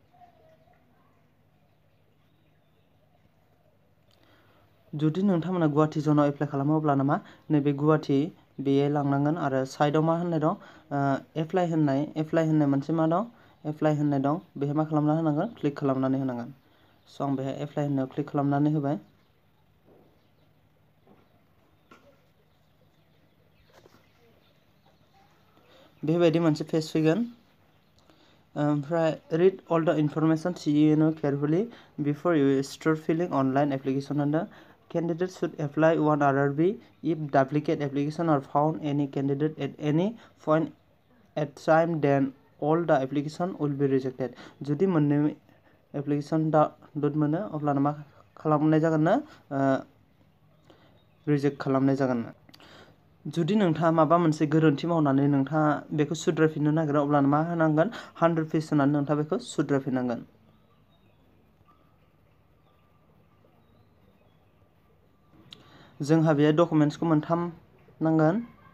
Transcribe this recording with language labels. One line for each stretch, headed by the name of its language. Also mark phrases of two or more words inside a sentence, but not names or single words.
Bodo: जुदि नोंथांमोना गुवाहाटी जनाव एप्लाइ खालामो अब्लाना मा नैबे गुवाहाटी बेयो लांनांगोन आरो साइडआव मा होननाय दं एप्लाइ होननाय मोनसे मा दं एप्लाइ होननाय दं बेहाय मा खालामना होनांगोन क्लिक खालामनानै होनांगोन स' आं बेहाय एप्लाइ होननायाव क्लिक खालामनानै होबाय बेबायदि मोनसे पेज फैगोन ओमफ्राय
English: read all the information carefully before you start filling online application होनदों candidates should apply one RRB if duplicate application are found any candidate at any point at time then all the application will be rejected
Bodo: जुदि मोननै एप्लिकेशन डाउनलड मोनो अब्लाना मा खालामनाय जागोननो रिजेक्ट खालामनाय जागोन जुदि नोंथाङा माबा मोनसे गोरोन्थि मावनानै नोंथाङा बेखौ सुद्रायफिननो नागिरो अब्लाना मा होनांगोन 100% होनानै नोंथाङा बेखौ सुद्रायफिननांगोन जोंहा बेहाय डकुमेन्ट्सखौ मोनथाम नांगोन।